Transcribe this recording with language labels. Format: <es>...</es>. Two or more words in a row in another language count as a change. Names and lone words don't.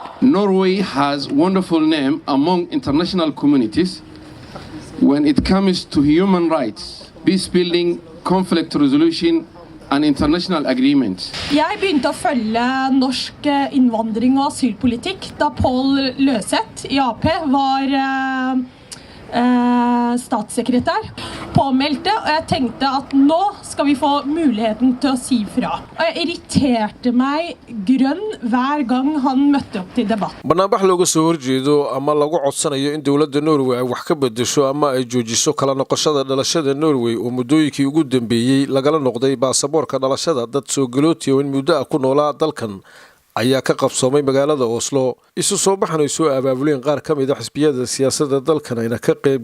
<en>Norway has wonderful name among international communities when it comes to human rights, peace building, conflict resolution and international agreements.</en> <no>Jeg begynte å følge norsk innvandring og asylpolitikk da Paul Løseth i AP var statssekretær, påmeldte, og jeg tenkte at nå skal vi få muligheten til å si fra. Og jeg irriterte meg grønn hver gang han møtte opp til debatt.</no> <so>Barnaamij looga soo horjeedo ama lagu codsanayo in dawladda Norway ay wax ka bedesho ama ay joojiso kala noqoshada dhalashada Norway oo muddooyinkii ugu dambeeyay lagala noqday baasaboorka dhalashada dad soo galootiyo in muddo ku noolaa dalkan ayaa ka qabsoomay magaalada Oslo isu soo baxnay soo abaabuleen qaar ka mid ah xisbiyada siyaasadda dalkan ayna ka qayb</so>